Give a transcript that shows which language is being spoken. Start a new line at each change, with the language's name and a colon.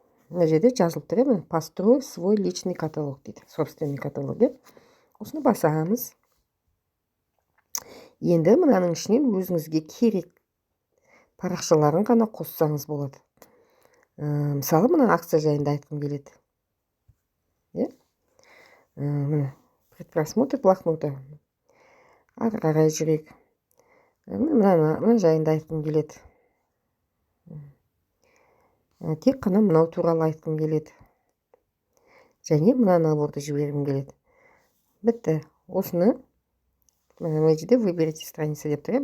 Kazakh: Мына жерде жазылып тұр, иә.
Russian: Построй свой личный каталог
Kazakh: дейді.
Russian: Собственный каталог.
Kazakh: Осыны басамыз. Енді мынаның ішінен өзіңізге керек парақшаларын ғана қоссаңыз болады. Мысалы, мына акция жайында айтқым келеді. Міне, предпросмотр блокноты. Ары қарай жүрек. Мына жайында айтқым келеді. Тек қана мынау туралы айтқым келеді. Және мына наборды жібергім келеді. Бітті. Осыны мына жерде
Russian: выберите страницы
Kazakh: деп тұр.